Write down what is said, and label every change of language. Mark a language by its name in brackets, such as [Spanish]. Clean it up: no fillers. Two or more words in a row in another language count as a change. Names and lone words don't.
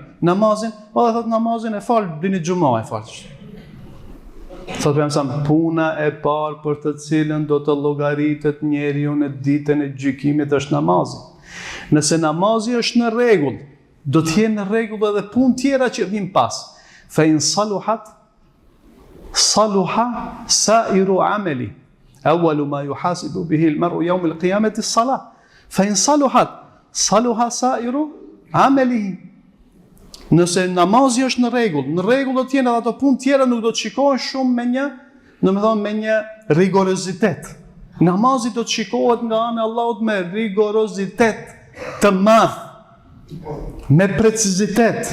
[Albanian] Namazin, dhe thot namazin e falë, dini gjuma e falë. Thot për jamësam, puna e parë për të cilën do të llogaritet njeriu në ditën e gjykimit është namazi. Nëse namazi është në rregull, do të jenë në rregull edhe punë tjera që vijnë pas. [Arabic] فإن صلحت صلح سائر عمله. أول ما يحاسب به المرء يوم القيامة الصلاة. فإن صلحت صلح سائر عمله. [Albanian] Nëse namazi është në rregull do të jenë edhe ato punë tjera nuk do të shikohen shumë me një rigorozitet. Namazi do të shikohet nga ana e Allahut me rigorozitet të madh, me precizitet.